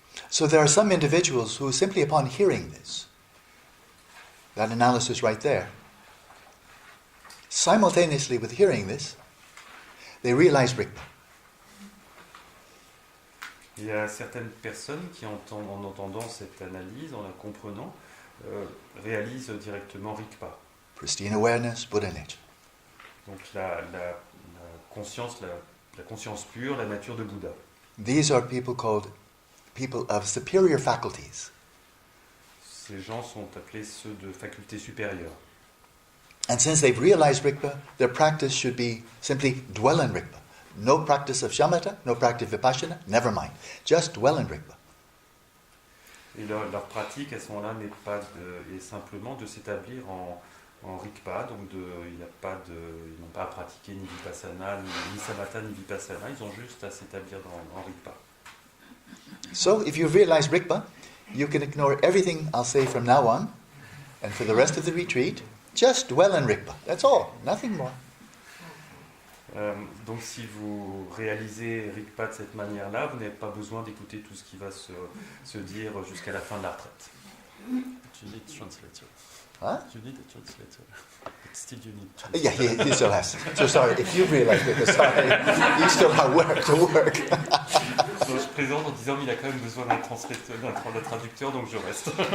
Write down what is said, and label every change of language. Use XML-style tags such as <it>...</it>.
<en>So there are some individuals who simply upon hearing this, that analysis right there, simultaneously with hearing this, they realize Rigpa.</en> <fr>Il y a certaines personnes qui, en entendant cette analyse, en la comprenant, réalisent directement Rigpa.</fr> <en>Pristine awareness, Buddha nature.</en> <fr>Donc la conscience, la conscience pure, la nature de Bouddha.</fr> <en>These are people called people of superior faculties.</en> <fr>Ces gens sont appelés ceux de facultés supérieures.</fr> <en>And since they've realized Rigpa, their practice should be simply dwell in Rigpa. No practice of shamatha, no practice of vipassana, never mind. Just dwell in Rigpa.</en> <fr>Et leur pratique à ce moment-là est simplement de s'établir en Rigpa, donc ils n'ont pas à pratiquer ni vipassana, ni samatha, ni vipassana, ils ont juste à s'établir en Rigpa.</fr> <en>So if you've realized Rigpa, you can ignore everything I'll say from now on, and for the rest of the retreat, just dwell in Rigpa. That's all, nothing more.</en> <fr>Donc si vous réalisez Rigpa de cette manière-là, vous n'avez pas besoin d'écouter tout ce qui va se dire jusqu'à la fin de la retraite.</fr> <en>You need translator. Huh? You need a translator. But still you need Yeah, translator. he still has. So sorry, if you've realized Rigpa, sorry, you still have work to work.</en> <fr>Donc je présente en disant qu'il a quand même besoin d'un traducteur, donc je reste.</fr>